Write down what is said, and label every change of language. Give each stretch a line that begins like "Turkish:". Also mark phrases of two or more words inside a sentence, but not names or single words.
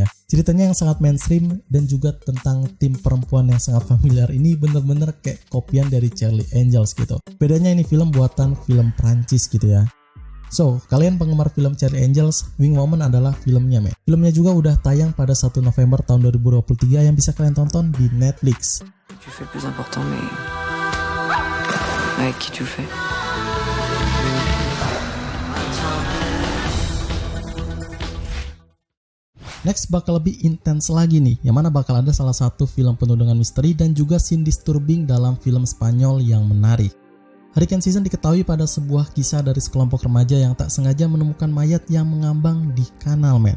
Indonesian: Ceritanya yang sangat mainstream dan juga tentang tim perempuan yang sangat familiar ini bener-bener kayak kopian dari Charlie Angels gitu. Bedanya ini film buatan film Prancis gitu ya. So, kalian penggemar film Charlie Angels, Wing Woman adalah filmnya men. Filmnya juga udah tayang pada 1 November tahun 2023 yang bisa kalian tonton di Netflix.
French: Tu fais plus important mais avec qui tu fais?
Indonesian: Next bakal lebih intens lagi nih, yang mana bakal ada salah satu film penuh dengan misteri dan juga
English: scene disturbing
Indonesian: dalam film Spanyol yang menarik. Hurricane Season diketahui pada sebuah kisah dari sekelompok remaja yang tak sengaja menemukan mayat yang mengambang di kanal men.